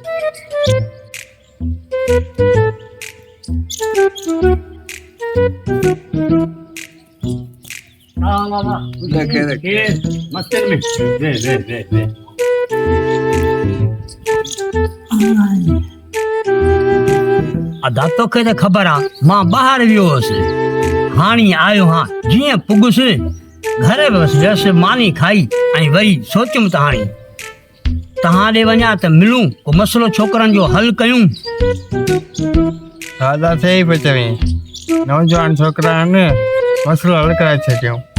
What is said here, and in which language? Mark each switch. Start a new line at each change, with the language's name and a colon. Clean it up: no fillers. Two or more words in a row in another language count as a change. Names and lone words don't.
Sindhi: वाह देखे मस्त में वे अदा तो के खबर आ मां बाहर वियो हुअसि हाणी आयो हाँ जीअं पुगुसि घरे बसि वियसि मानी खाई ऐं वरी सोचियुमि त हाणे तव्हां ॾे वञा त मिलूं को मसइलो छोकिरनि जो हल कयूं। दादा सही पे चवी नौजवान छोकरा ने मसलो हल कराए छॾियो।